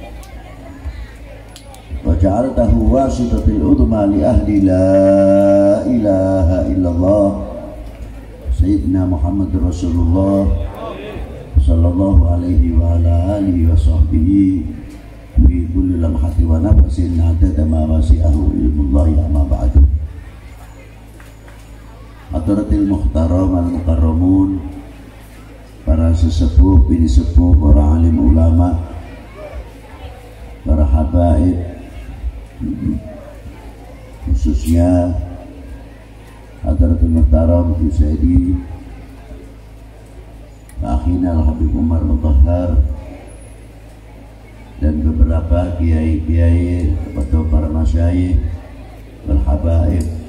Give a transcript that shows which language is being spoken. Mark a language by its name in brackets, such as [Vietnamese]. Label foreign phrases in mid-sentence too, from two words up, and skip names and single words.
[Arabic] وجعلته الواسطة العظمى لأهل لا إله إلا الله سيدنا محمد رسول الله صلى الله عليه وعلى آله وصحبه في كل لمحة ونفس عدد ما وسعه علم الله أما بعد. حضرة المحترم المكرمون, [Indonesian] para sesepuh, bini sepuh, para alim ulama, para habaib, khususnya [Arabic] حضرة المحترم [Indonesian] Husaidi Akhina Al-Habib Umar Mutahhar, dan beberapa kiai-kiai atau para [Arabic] المشايخ والحبائب.